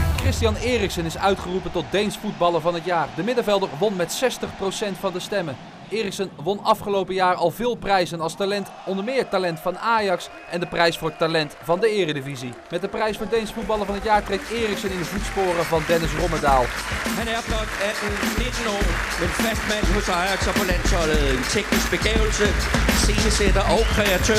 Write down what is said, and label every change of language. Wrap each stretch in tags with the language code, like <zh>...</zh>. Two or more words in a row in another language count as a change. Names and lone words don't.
<nl>Christian Eriksen is uitgeroepen tot Deens voetballer van het jaar. De middenvelder won met 60% van de stemmen. Eriksen won afgelopen jaar al veel prijzen als talent, onder meer talent van Ajax en de prijs voor talent van de Eredivisie. Met de prijs voor Deens voetballer van het jaar treedt Eriksen in de voetsporen van Dennis Rommedahl.</nl> <da>Han er blot 18-19 år, men fast mand hos Ajax og på landsholdet. En teknisk begævelse, scenesætter og kreatør.</da>